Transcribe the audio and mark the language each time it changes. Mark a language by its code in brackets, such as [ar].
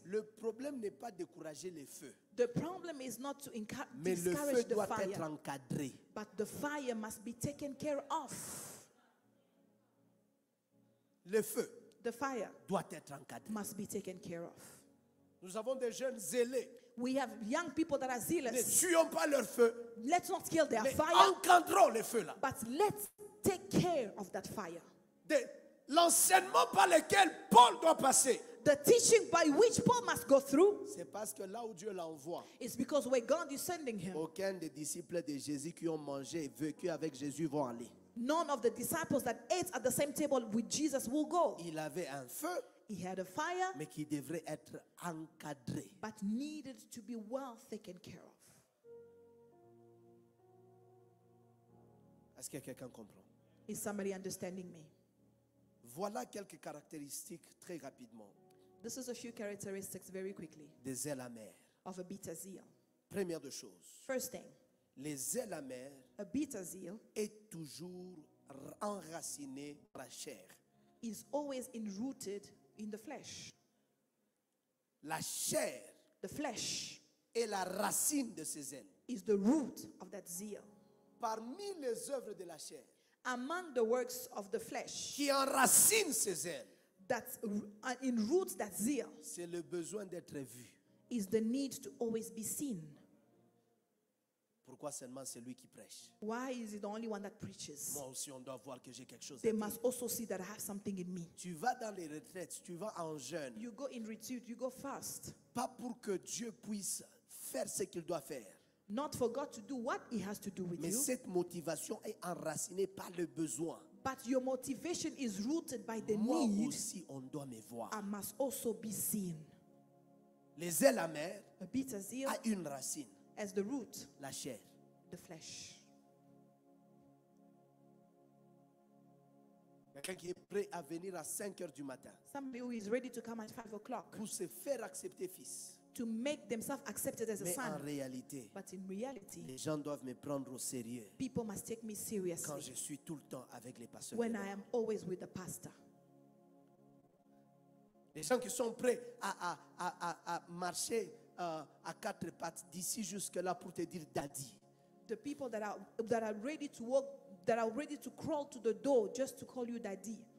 [fr] Le problème n'est pas décourager les feux, [en] The problem is not to [fr] mais le feu [en] discourage the [fr] doit être [en] fire, [fr] encadré. [en] but the fire must be taken care of. [fr] Le feu [en] The fire [fr] doit être encadré. [en] must be taken care of. [fr] Nous avons des jeunes zélés. [en] We have young people that are [fr] Ne [en] zealous. [fr] tuons pas leur feu, [en] Let's not kill their [fr] mais [en] fire, [fr] encadrons les feux là. [en] but let's take care of that fire. [fr] L'enseignement par lequel Paul doit passer, [en] The teaching by which Paul must go through [fr] c'est parce que là où Dieu l'envoie, [en] is because where God is sending him, [fr] aucun des disciples de Jésus qui ont mangé et vécu avec Jésus vont aller. [en] none of the disciples that ate at the same table with Jesus will go. [fr] Il avait un feu, [en] He had a fire, [fr] mais qui devrait être encadré. [en] but needed to be well taken care of. [fr] Est-ce que quelqu'un comprend? [en] Is somebody understanding me? [fr] Voilà quelques caractéristiques très rapidement [en] This is a few characteristics very quickly [fr] des ailes amères. [en] of a bitter zeal. [fr] Première de choses, [en] First thing, [fr] les ailes amères [en] a bitter zeal [fr] est toujours enraciné dans la chair. [en] is always enrooted in the flesh. [fr] La chair [en] The flesh [fr] est la racine de ces ailes. [en] is the root of that zeal. [fr] Parmi les œuvres de la chair [en] Among the works of the flesh [fr] qui enracinent ces ailes, [en] that enroots that zeal [fr] c'est le besoin d'être vu. [en] is the need to always be seen. [fr] Pourquoi seulement c'est lui qui prêche? [en] Why is he the only one that preaches? [fr] Moi aussi, on doit voir que j'ai quelque chose à [en] They [fr] dire. [en] must also see that I have something in me. [fr] Tu vas dans les retraites, tu vas en jeûne, [en] You go in retreat, you go fast. [fr] pas pour que Dieu puisse faire ce qu'il doit faire. [en] Not for God to do what he has to do with [fr] Mais [en] you, [fr] cette motivation est enracinée par le besoin. [en] but your motivation is rooted by the [fr] Moi [en] need [fr] aussi, on doit me voir. [en] and must also be seen. [fr] Les zèles amers [en] A bitter zeal [fr] a une racine, [en] as the root, [fr] la chair. [en] the flesh. [fr] Quelqu'un qui est prêt à venir à 5 heures du matin [en] Somebody who is ready to come at 5 o'clock [fr] pour se faire accepter fils. [en] to make themselves accepted as a [fr] Mais en [en] son. [fr] réalité, [en] But in reality, [fr] les gens doivent me prendre au sérieux [en] people must take me [fr] quand [en] seriously [fr] je suis tout le temps avec les pasteurs. [en] when I am always with the pastor. [fr] Les gens qui sont prêts à marcher à quatre pattes d'ici jusque-là pour te dire daddy. [en] The people that are ready to walk, that are ready to crawl to the door just to call you daddy.